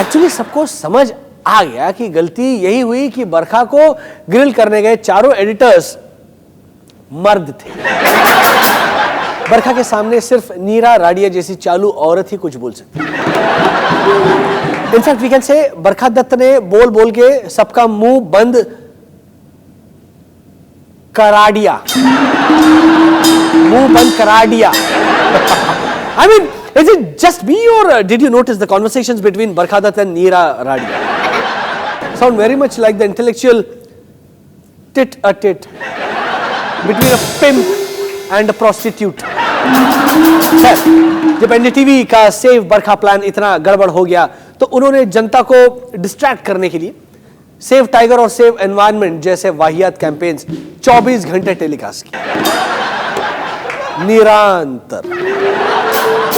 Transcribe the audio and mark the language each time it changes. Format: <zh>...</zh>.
<hi>Actually सबको समझ आ गया कि गलती यही हुई कि बरखा को ग्रिल करने गए चारों एडिटर्स मर्द थे। बरखा के सामने सिर्फ नीरा राडिया जैसी चालू औरत ही कुछ बोल सकती।</hi> <en>in fact we can say</en> <hi>बरखा दत्त ने बोल बोल के सबका मुंह बंद करा दिया। मुंह बंद करा दिया।</hi> <en>I mean, is it just me or did you notice the conversations between Barkha Dutt and Neera Radia? Sound very much like the intellectual tit-a-tit between a pimp and a prostitute.</en> <hi>जब NDTV का save बरखा plan इतना गड़बड़ हो गया तो उन्होंने जनता को distract करने के लिए सेव टाइगर और सेव एनवायरनमेंट जैसे वाहियात कैंपेन्स 24 घंटे टेलीकास्ट किए निरंतर।</hi>